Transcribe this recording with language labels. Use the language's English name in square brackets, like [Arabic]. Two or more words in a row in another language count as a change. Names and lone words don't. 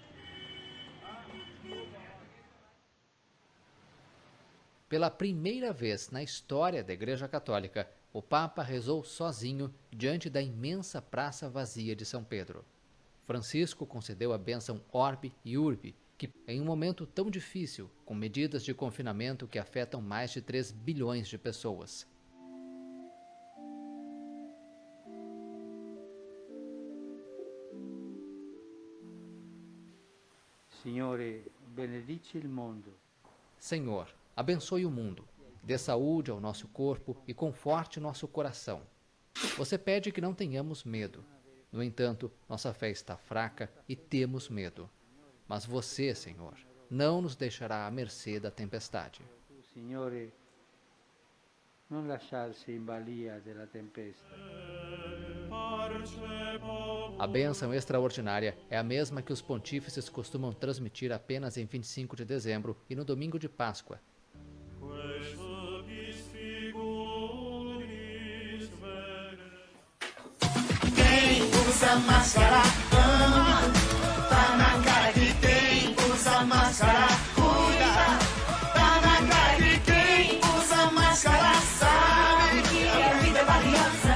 [Portuguese] Pela primeira vez na história da Igreja Católica, o Papa rezou sozinho diante da imensa praça vazia de São Pedro. Francisco concedeu a bênção Orbe e Urbe, que, em um momento tão difícil, com medidas de confinamento que afetam mais de 3 bilhões de pessoas. [Italian] Signore, benedici il mondo. [Portuguese] Senhor, abençoe o mundo, dê saúde ao nosso corpo e conforte nosso coração. Você pede que não tenhamos medo. No entanto, nossa fé está fraca e temos medo. Mas você, Senhor, não nos deixará à mercê da tempestade. [Italian] Signore, non lasciarsi in balia della tempesta. [Portuguese] A bênção extraordinária é a mesma que os pontífices costumam transmitir apenas em 25 de dezembro e no domingo de Páscoa. Quem usa máscara ama, tá na cara de quem usa máscara cuida, tá na cara de quem usa máscara sabe que a vida é valiosa.